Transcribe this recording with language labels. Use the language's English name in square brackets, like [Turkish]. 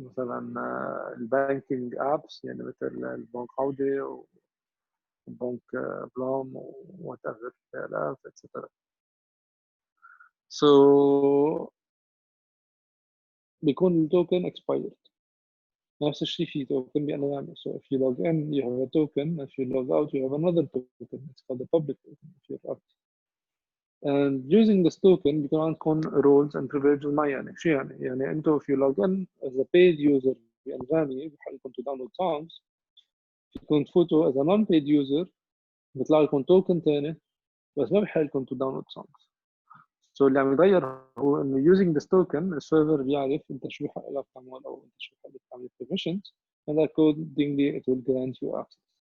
[Arabic] مثلا البانكينج ابس يعني مثل البنك عوده وبنك بلام [English] Whatever ايفر الاف اتسترا. [Arabic] سو بيكون التوكن expired. نفس الشيء في token بأنواع. [English] So if you log in you have a token, if you log out you have another token. It's called a public token if you're out. And using this token [Arabic] بيكون عندكم [English] roles and privileges معينة. [Arabic] شو يعني؟ يعني أنتوا [English] if you log in as a paid user بأنغامي [Arabic] بحق لكم [English] to download songs. [Arabic] فيكم تفوتوا [English] as a non-paid user [Arabic] بيطلع لكم token ثاني بس ما بحق لكم [English] to download songs. [Arabic] So اللي عم يغير هو إنه [English] using this token [Arabic] السيرفر بيعرف أنت شو بحق لك تعمل أو أنت شو بحق لك تعمل permissions [English] and accordingly it will grant you access.